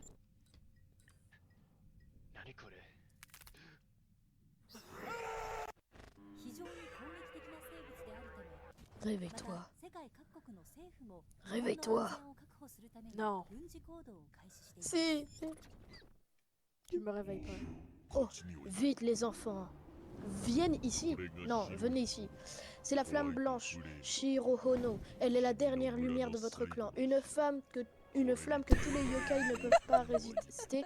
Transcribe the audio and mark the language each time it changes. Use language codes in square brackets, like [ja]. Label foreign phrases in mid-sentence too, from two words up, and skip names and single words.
[ja] 何これ。非常に攻撃的な生物であるため、 [fr] Réveille-toi. [ja] また世界各国の政府も [fr] Réveille-toi. [ja] 安全を確保するために [fr] Non. [ja] 軍事行動を開始しています。 [fr] Si. Je me réveille pas. Oh, vite les enfants. Viennent ici. Non, venez ici. C'est la flamme blanche, Shirohono. Elle est la dernière lumière de votre clan. Une flamme que tous les yokai ne peuvent pas résister.